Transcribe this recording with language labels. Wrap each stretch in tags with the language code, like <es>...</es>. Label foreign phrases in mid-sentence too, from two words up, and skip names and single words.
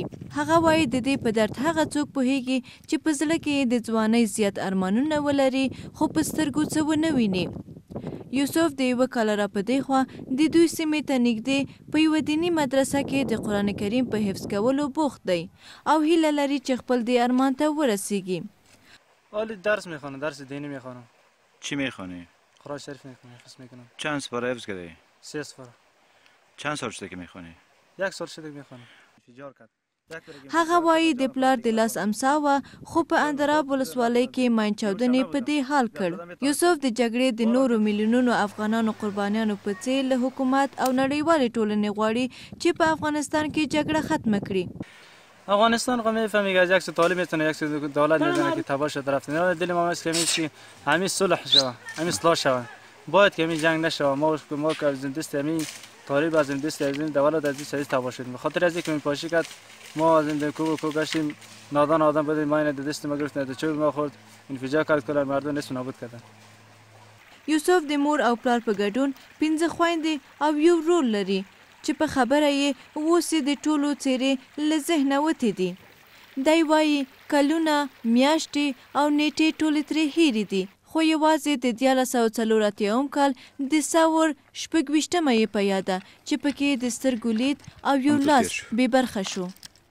<ps>هغه وایي د دې په درد هغه څوک پوهیږي چې په زړه کې د ځوانۍ زیات ارمانونه ولري خو په سترګو څه ونه ویني. یوسف د یوه کال را په دې خوا د دوی سیمې ته نږدې په یوه دیني مدرسه کې د قرآن کریم په حفظ کولو بوخت دی او هیله لري چې خپل دې ارمان ته ورسیږي.</ps> <fa>حالی درس میخوانم، درس دینی میخوانم. چی میخوانی؟ قرآن شریف میخونم، حفظ میکنم. چند سپاره حفظ کردی؟ 3 سپاره. چند سال شده که میخوانی؟ 1 سال شده که میخوانم. فجار کرد.</fa> <ps>هغه وایي د پلار د لاس امسا وه خو په اندراب ولسوالۍ کې ماین چاودنې په دې حال کړ. یوسف د جګړې د نورو میلیونونو افغانانو قربانیانو په څېر له حکومت او نړیوالې ټولنې غواړي چې په افغانستان کې جګړه ختمه کړي.</ps> <fa>افغانستان خو میفهمی که یک سو طالب میتونه یک سو دولت میزنه که تباه شد رفت. نه دل ما است که همین صلح شود، همین اصلاح شود. باید که همین جنگ نشود. ما که از دست همین طالب از دست از دولت از دست تباه شدیم. به خاطر از اینکه میپاشی کرد ما از این کو گشتیم نادان آدم بود ماین د دست ما گرفت نه چوب ما خورد انفجار کرد کلا مردم نصف نابود کردن.</fa> <ps>یوسف د مور او پلار په ګډون 15 خویندې او یو ورور لري چې په خبره یې اوس د ټولو څیرې له ذهنه وتې دي. دی وایي کلونه میاشتې او نیټې ټولې ترې هیرې دي خو یوازې د 1984 کال د ساور 26مه یې په یاده چې پکې د سترګو لید او یو لاس بې برخه شو.</ps>